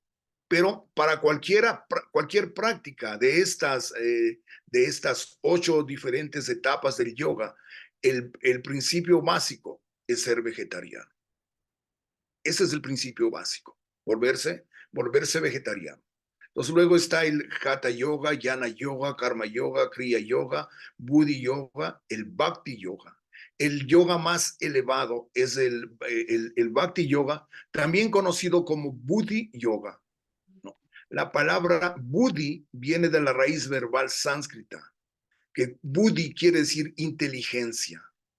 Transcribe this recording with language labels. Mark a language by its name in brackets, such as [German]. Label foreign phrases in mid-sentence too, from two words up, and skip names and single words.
[Spanish] Pero para cualquier práctica de estas 8 diferentes etapas del yoga, el principio básico es ser vegetariano. Ese es el principio básico, volverse vegetariano. Entonces luego está el Hatha Yoga, Jnana Yoga, Karma Yoga, Kriya Yoga, Buddhi Yoga, el Bhakti Yoga. El yoga más elevado es el Bhakti Yoga, también conocido como Buddhi Yoga. ¿No? La palabra Buddhi viene de la raíz verbal sánscrita, que Buddhi quiere decir inteligencia.